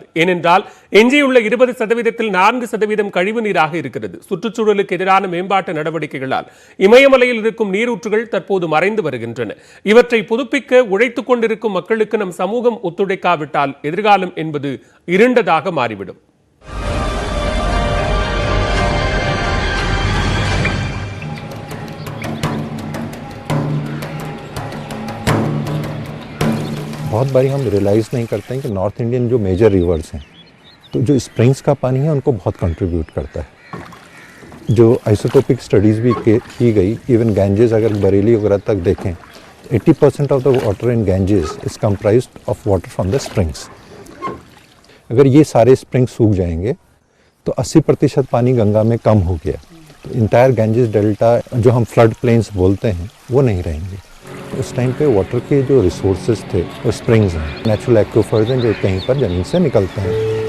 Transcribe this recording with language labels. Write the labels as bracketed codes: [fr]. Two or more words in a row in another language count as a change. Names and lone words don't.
[ta] ஏனென்றால் எஞ்சியுள்ள 20%ல் 4% கழிவு நீராக இருக்கிறது. சுற்றுச்சூழலுக்கு எதிரான மேம்பாட்டு நடவடிக்கைகளால் இமயமலையில் இருக்கும் நீரூற்றுகள் தற்போது மறைந்து வருகின்றன. இவற்றை புதுப்பிக்க உழைத்துக் கொண்டிருக்கும் மக்களுக்கு நம் சமூகம் ஒத்துழைக்காவிட்டால் எதிர்காலம் என்பது இருண்டதாக மாறிவிடும். [hi] बहुत बारी हम रियलाइज़ नहीं करते हैं कि [en] North Indian [hi] जो [en] major rivers [hi] हैं तो जो स्प्रिंग्स का पानी है उनको बहुत कंट्रीब्यूट करता है. जो [en] isotopic studies [hi] भी की गई, इवन गैंजेस अगर बरेली वगैरह तक देखें [en] 80% of the water in Ganges is comprised of water from the springs. [hi] अगर ये सारे स्प्रिंग्स सूख जाएंगे तो 80% पानी गंगा में कम हो गया. तो [en] entire Ganges delta [hi] जो हम [en] flood plains [hi] बोलते हैं वो नहीं रहेंगे. उस टाइम पे वाटर के जो रिसोर्सेज थे वो स्प्रिंग्स हैं, [en] natural aquifers [hi] हैं जो कहीं पर ज़मीन से निकलते हैं.